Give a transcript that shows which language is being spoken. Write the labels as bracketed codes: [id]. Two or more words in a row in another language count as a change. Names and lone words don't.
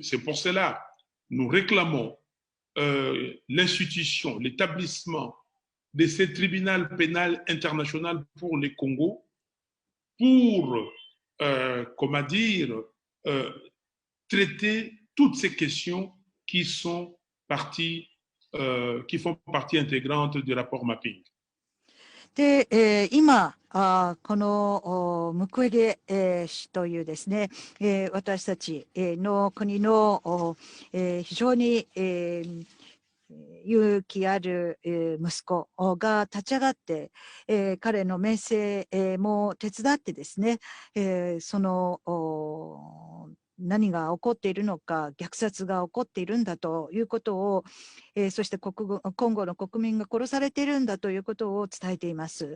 [fr] C'est pour cela nous réclamons l'institution, l'établissement de ce tribunal pénal international pour les Congo pour, comment dire, traiter toutes ces questions qui sont qui font partie intégrante du rapport mapping. [ja] で、今このムクウェゲ氏というですね、私たちの国の非常に勇気ある息子が立ち上がって、彼の名声も手伝ってですね、その何が起こっているのか、虐殺が起こっているんだということを、そしてコンゴの国民が殺されているんだということを伝えています。